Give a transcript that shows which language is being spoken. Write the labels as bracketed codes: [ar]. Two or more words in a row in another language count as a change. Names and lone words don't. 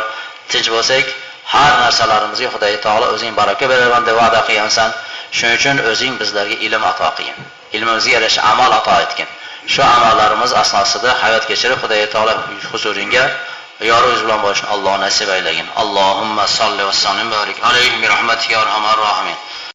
[uz] Tinch bo'lsak har narsalarimizga Xudo taolo o'zing baraka beraman deb va'da qilgansan. Shuning uchun o'zing bizlarga ilm ato qilgin. Ilmimizga yarasha amal ato etgin. Shu amallarimiz asnosida hayot kechirib Xudo taolo huzuringga yorug'ingiz bilan bo'lishni Alloh nasib aylagin. [ar] اللهم صل وسلم بارك عليه برحمتك يا أرحم الراحمين.